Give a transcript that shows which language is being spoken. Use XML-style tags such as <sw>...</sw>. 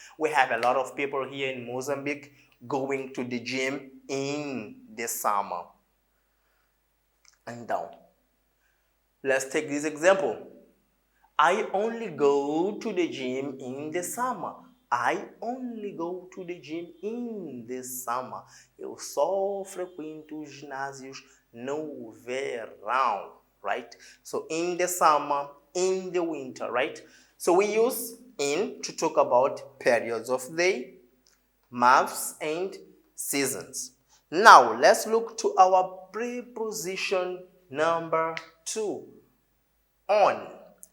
<en>We have a lot of people here in Mozambique going to the gym in the summer. And down. Let's take this example. I only go to the gym in the summer. I only go to the gym in the summer.</en> <pt>Eu só frequento os ginásios no verão, right?</pt> <en>So in the summer, in the winter, right? So we use in to talk about periods of the months and seasons. Now let's look to our preposition number 2, on.</en>